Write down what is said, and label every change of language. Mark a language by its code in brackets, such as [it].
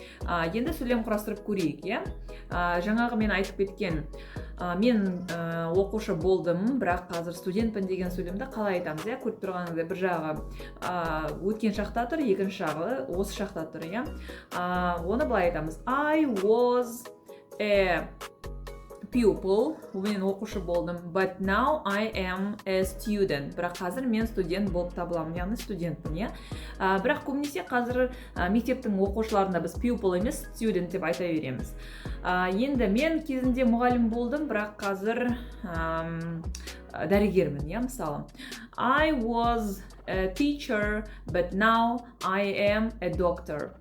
[kk] Енді сөйлем құрастырып көрейік, жаңағы мен айтып кеткен мен оқушы болдым, бірақ қазір студентпін деген сөйлемді қалай айтамыз, көріп тұрғаныңыздай бір жағы өткен шақта тұр, екінші жағы осы шақта тұр, оны былай айтамыз. [en] I was a pupil, [kk] мен оқушы болдым, [en] but now I am a student. [kk] Бірақ қазір мен студент болып табыламын, яғни студентпін, бірақ көбінесе қазір мектептің оқушыларында біз pupil емес student деп айта береміз. Енді мен кезінде мұғалім болдым, бірақ қазір дәрігермін, мысалы. [en] I was a teacher, but now I am a doctor.